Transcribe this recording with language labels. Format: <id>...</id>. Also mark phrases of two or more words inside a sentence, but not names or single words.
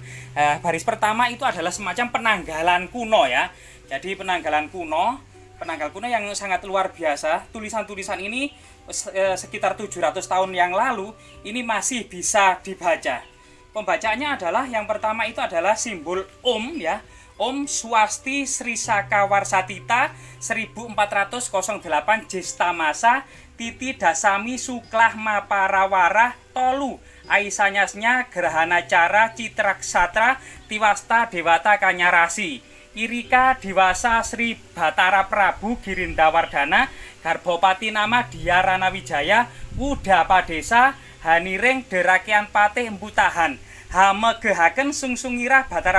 <id>Baris pertama itu adalah semacam penanggalan kuno ya. Jadi penanggal kuno yang sangat luar biasa. Tulisan-tulisan ini sekitar 700 tahun yang lalu ini masih bisa dibaca. Pembacaannya adalah yang pertama itu adalah simbol Om ya.</id> <kaw>Om Swasti Sri Sakawarsatita 1408 Jesta Masa Titi Dasami Suklah Maparawara Tolu Aisanyasnya Gerhana Cara Citraksatra Tiwasta Dewata Kanyarasi Irika Diwasa Sri Batara Prabu Girindawardana Garbopati Nama Diarana Wijaya Wudapa Desa Haniring Derakian Patih Embutahan Hamegehaken sungsungirah Batara</kaw>